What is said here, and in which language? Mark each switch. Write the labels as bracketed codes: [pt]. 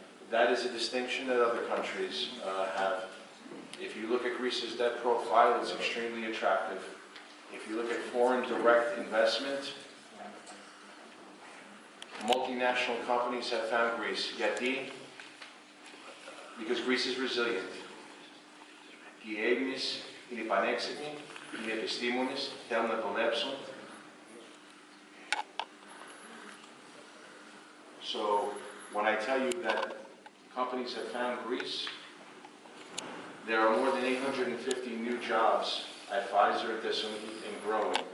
[en] That is a distinction that other countries have. If you look at Greece's debt profile, it's extremely attractive. If you look at foreign direct investment, multinational companies have found Greece. [el] Γιατί? [en] Because Greece is resilient. [el] Οι Έλληνες είναι πανέξυπνοι, είναι επιστήμονες, θέλουν να δουλέψουν. [en] So, when I tell you that companies have found Greece, there are more than 850 new jobs at Pfizer, Tsούνη, and growing.